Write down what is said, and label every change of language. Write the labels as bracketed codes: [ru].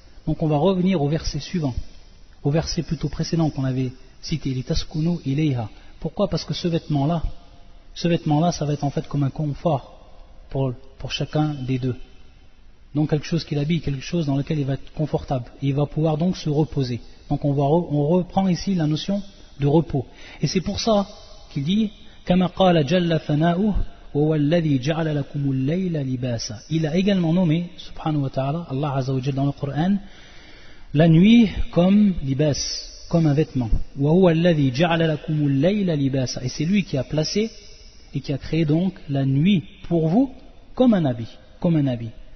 [fr] Donc on va revenir au verset suivant, au verset plutôt précédent qu'on avait cité, [ar] litaskunu ilayha. [fr] Pourquoi? Parce que ce vêtement-là, ça va être en fait comme un confort pour chacun des deux. donc quelque chose qu'il habille, quelque chose dans lequel il va être confortable, et il va pouvoir donc se reposer. Donc on reprend ici la notion de repos. Et c'est pour ça qu'il dit [ar] كما قال جل ثناؤه وهو الذي جعل لكم الليل لباسا. [fr] Il a également nommé, subhanahu wa ta'ala, Allah Azza wa Jalla dans le Coran, la nuit comme libas, comme un vêtement. [ar] وهو الذي جعل لكم الليل لباسا. [fr] Et c'est lui qui a placé et qui a créé donc la nuit pour vous comme un habit, comme un habit.